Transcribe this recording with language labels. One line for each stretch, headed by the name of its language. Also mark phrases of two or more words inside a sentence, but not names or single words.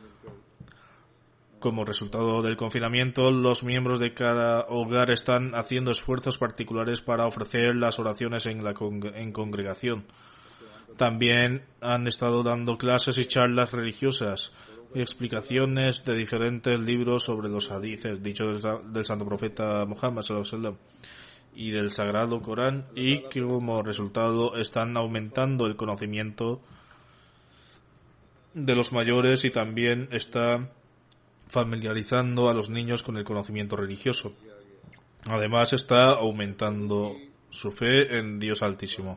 Spanish: Como resultado del confinamiento, los miembros de cada hogar están haciendo esfuerzos particulares para ofrecer las oraciones en congregación. También han estado dando clases y charlas religiosas y explicaciones de diferentes libros sobre los hadices dichos del santo profeta Muhammad
Arabic: صلى الله عليه وسلم
Spanish: y del sagrado Corán, y que como resultado están aumentando el conocimiento de los mayores y también está familiarizando a los niños con el conocimiento religioso. Además está aumentando su fe en Dios Altísimo.